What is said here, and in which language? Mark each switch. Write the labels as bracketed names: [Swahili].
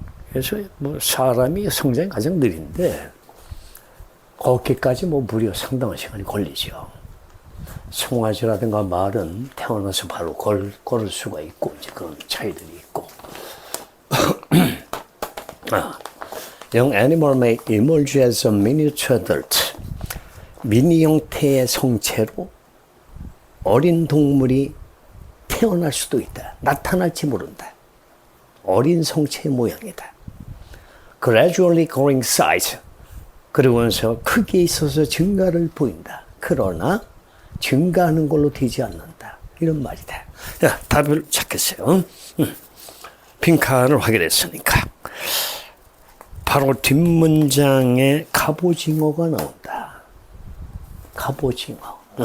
[Korean] 그래서 사람이 성장이 가장 느린데 거기까지 무려 상당한 시간이 걸리죠. 송아지라든가 말은 태어나서 바로 걸을 수가 있고 이제 그런 차이들이 있고. [English] Young animal may emerge as a miniature adult. [Korean] 미니 형태의 성체로 어린 동물이 태어날 수도 있다. 나타날지 모른다. 어린 성체의 모양이다. [English] Gradually growing size. [Korean] 그러면서 크기에 있어서 증가를 보인다. 그러나 증가하는 걸로 되지 않는다. 이런 말이다. 자, 답을 찾겠어요. 빈칸을 확인했으니까. 바로 뒷문장에 갑오징어가 나온다. 갑오징어.